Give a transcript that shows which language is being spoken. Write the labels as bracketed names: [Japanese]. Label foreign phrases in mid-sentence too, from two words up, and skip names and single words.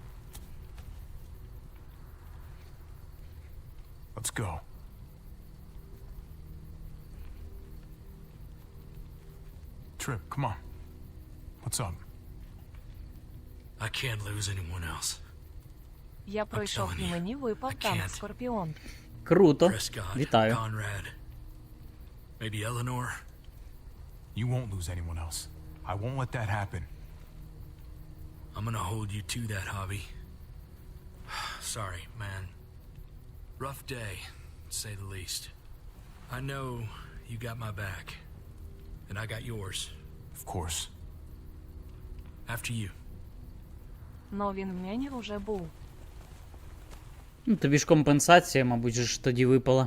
[English] Let's go. Trip, come on. What's up? I can't lose anyone else. [Ukrainian] Я пройшов і мені випав танк Скорпіон. Круто. [English] Prescott, [Ukrainian] Вітаю. [English] Conrad. Maybe Eleanor. You won't lose anyone else. I won't let that happen. I'm gonna hold you to that, Javi. Sorry, man. Rough day, to say the least. I know you got my back, and I got yours. Of course. After you. [Ukrainian] Но він в мені уже був. Ну, тобі ж компенсація, мабуть, же ж тоді випала.